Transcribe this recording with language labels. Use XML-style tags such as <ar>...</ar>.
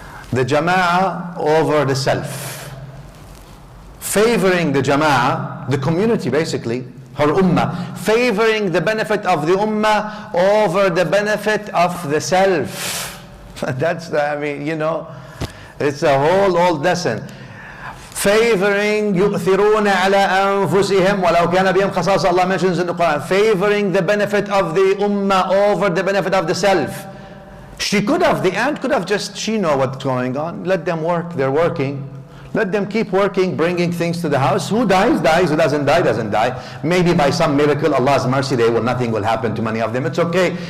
<en>The jama'ah over the self. Favoring the jama'ah, the community basically, her ummah, favoring the benefit of the ummah over the benefit of the self. That's the, I mean, you know, it's a whole old lesson. Favoring,</en> <ar>يؤثرون على أنفسهم ولو كان بهم خصاصة.</ar> <en>Allah mentions in the Quran, favoring the benefit of the ummah over the benefit of the self. She could have, the ant could have just, she know what's going on. Let them work, they're working. Let them keep working, bringing things to the house. Who dies, dies. Who doesn't die, doesn't die. Maybe by some miracle, Allah's mercy, nothing will happen to many of them. It's okay.</en>